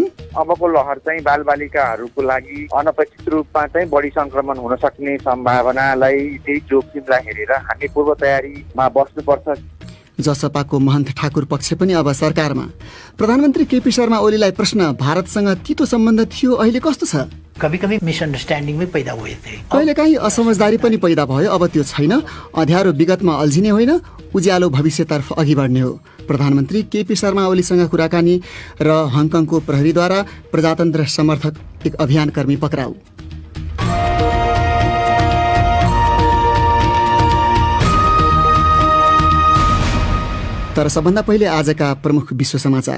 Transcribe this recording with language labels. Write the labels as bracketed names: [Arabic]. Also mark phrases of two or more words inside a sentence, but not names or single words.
[Nepali] अबको लहर चाहिँ बालबालिकाहरूको लागि अनपेक्षित रूपमा चाहिँ बढी संक्रमण हुन सक्ने सम्भावनालाई त्यही जोखिमलाई हेरेर हामी पूर्व तयारीमा बस्नुपर्छ। जसपाको महन्त ठाकुर पक्ष पनि अब सरकारमा। प्रधानमन्त्री केपी शर्मा ओलीलाई प्रश्न, भारतसँग तितो सम्बन्ध थियो, अहिले कस्तो छ? [Hindi] कभी मिसअन्डरस्ट्यान्डिङ पनि पैदा हुए थे, [Nepali] कहिलेकाहीँ असमझदारी पनि पैदा भयो। अब त्यो छैन। अँध्यारो विगतमा अल्झिने होइन, उज्यालो भविष्यतर्फ अघि बढ्ने हो। प्रधानमन्त्री केपी शर्मा ओलीसँग कुराकानी र हङकङको प्रहरीद्वारा प्रजातन्त्र समर्थक एक अभियानकर्मी पक्राउ। तर सबभन्दा पहिले आजका प्रमुख विश्व समाचार।